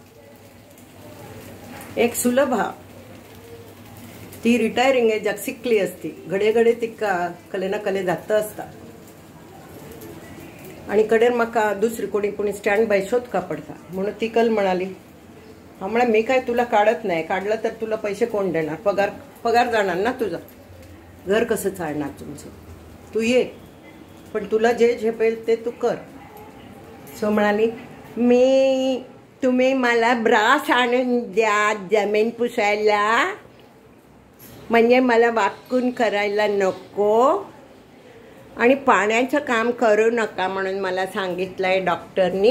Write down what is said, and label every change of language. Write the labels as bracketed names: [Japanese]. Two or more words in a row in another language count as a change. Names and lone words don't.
[Konkani] एक सुलभ हा ती रिटायरिंग एजाक शिकली असती घडे तिका कले ना कले जाता आसता आनी कडेन म्हाका दुसरी कोणी स्टँड बाय शोधका पडटा म्हणून ती कल म्हणाली हांव म्हळें [Marathi] मी काय तुला काढत नाही काढलं तर तुला पैसे कोण देणार पगार जाणार ना तुझा घर कसं चालणार तुमचं तू ये पण तुला जे झेपेल ते तू कर सो म्हणाली मी तुम्ही मला ब्रास आणून द्या जमीन पुसायला, म्हणजे मला वाकून करायला नको आणि पाण्याचं काम करू नका म्हणून मला सांगितलंय डॉक्टरनी.